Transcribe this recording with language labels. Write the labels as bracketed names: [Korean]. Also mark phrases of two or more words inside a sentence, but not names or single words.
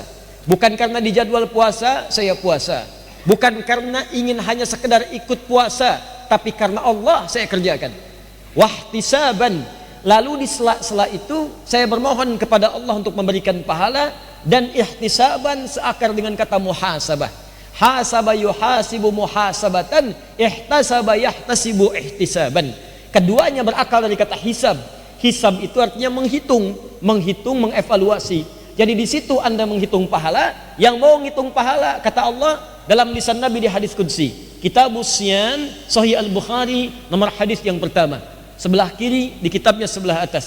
[Indonesian] Bukan karena di jadwal puasa, saya puasa. Bukan karena ingin hanya sekedar ikut puasa, tapi karena Allah saya kerjakan. Wahtisaban, lalu di sela-sela itu saya bermohon kepada Allah untuk memberikan pahala. Dan ihtisaban seakar dengan kata muhasabah. [Arabic] حاسب يحاسب محاسبة، احتسب يحتسب احتسابا. [Indonesian] Keduanya berakal dari kata hisab. Hisab itu artinya menghitung, mengevaluasi. Jadi di situ Anda menghitung pahala. Yang mau ngitung pahala, kata Allah dalam lisan Nabi di hadis qudsi, Kitabus Siyam, Sahih Al-Bukhari, nomor hadis yang pertama, sebelah kiri di kitabnya sebelah atas.